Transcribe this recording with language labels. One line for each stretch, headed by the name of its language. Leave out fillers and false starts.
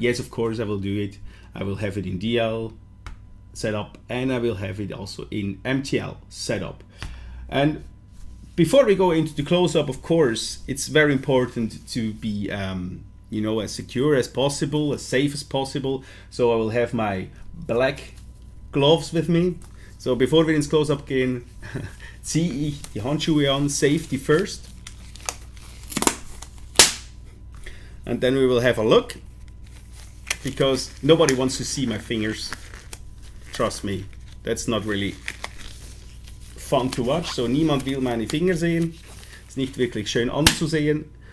English: Yes, of course I will do it. I will have it in DL setup and I will have it also in MTL setup. And before we go into the close-up, of course, it's very important to be as secure as possible, as safe as possible. So I will have my black gloves with me.
German: So bevor wir ins Close-Up gehen, ziehe ich die Handschuhe an,
English: safety first. And then we will have a look, because nobody wants to see my fingers. Trust me, that's not really fun to watch.
German: So niemand will meine Finger sehen. Ist nicht wirklich schön anzusehen.